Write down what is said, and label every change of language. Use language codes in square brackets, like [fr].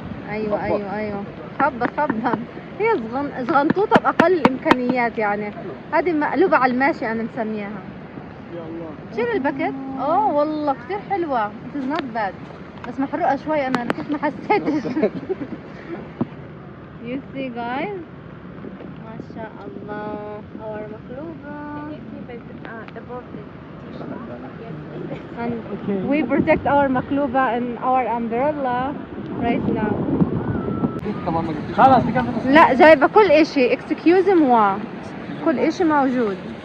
[ar] ايوه خبة هي زغنطوطة بأقل الإمكانيات، يعني هذه مقلوبة على الماشي أنا مسمياها. شيل الباكيت. والله كتير حلوة. [en] it is not bad، [ar] بس محروقة شوي، أنا كنت ما حسيتش. [en] you see guys، [ar] ما شاء الله [en] our مقلوبة. and we protect our مقلوبة and our umbrella right now. [ar] لا جايبة كل اشي، [fr] excuse moi، [ar] كل اشي موجود.